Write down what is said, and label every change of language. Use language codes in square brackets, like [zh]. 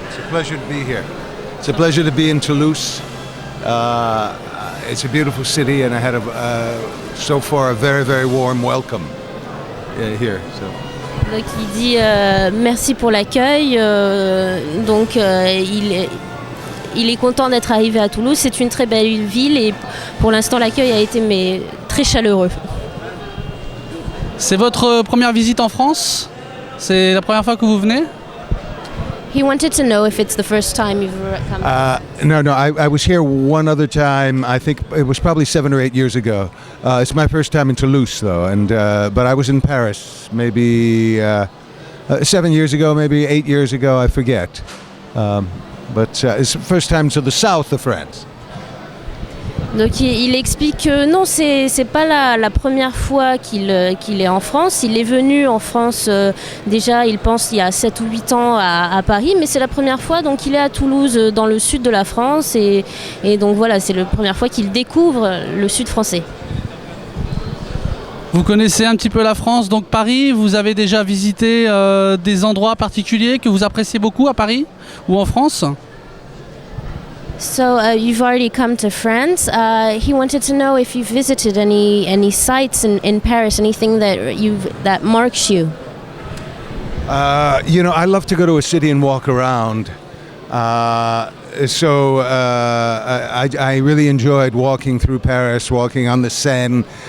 [en] It's a pleasure to be here. It's a pleasure to be in Toulouse. It's a beautiful city, and I had so far a very, very warm welcome here. So. [fr] Donc il dit merci pour l'accueil. Il est content d'être arrivé à Toulouse. C'est une très belle ville et pour l'instant l'accueil a été très chaleureux. C'est votre première visite en France? C'est la première fois que vous venez? [en] He wanted to know if it's the first time you've come. No, I was here one other time. I think it was probably 7 or 8 years ago. It's my first time in Toulouse, though, but I was in Paris maybe 7 years ago, maybe 8 years ago. I forget. But it's the first time to the south of France. [fr] Donc il explique que non, c'est pas la première fois qu'il est en France. Il est venu en France déjà, il pense, il y a 7 ou 8 ans à Paris, mais c'est la première fois, donc il est à Toulouse, dans le sud de la France, et donc voilà, c'est la première fois qu'il découvre le sud français. Vous connaissez un petit peu la France, donc Paris, vous avez déjà visité des endroits particuliers que vous appréciez beaucoup à Paris ou en France? [en] So you've already come to France. He wanted to know if you've visited any sites in Paris, anything that marks you. I love to go to a city and walk around. So I really enjoyed walking through Paris, walking on the Seine.